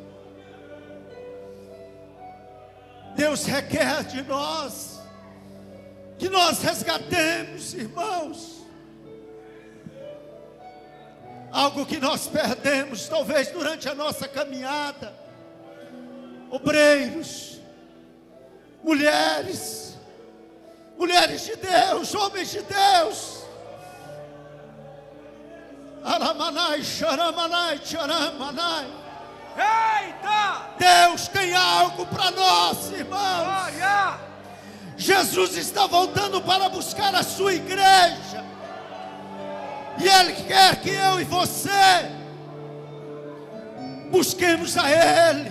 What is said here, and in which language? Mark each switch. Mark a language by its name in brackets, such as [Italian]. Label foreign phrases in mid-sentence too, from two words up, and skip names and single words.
[Portuguese] Deus requer de nós que nós resgatemos, irmãos, algo que nós perdemos, talvez durante a nossa caminhada. Obreiros, mulheres de Deus, homens de Deus. Aramanai, xaramanai, xaramanai. Eita! Deus tem algo para nós, irmãos. Glória! Jesus está voltando para buscar a sua igreja. E Ele quer que eu e você busquemos a Ele.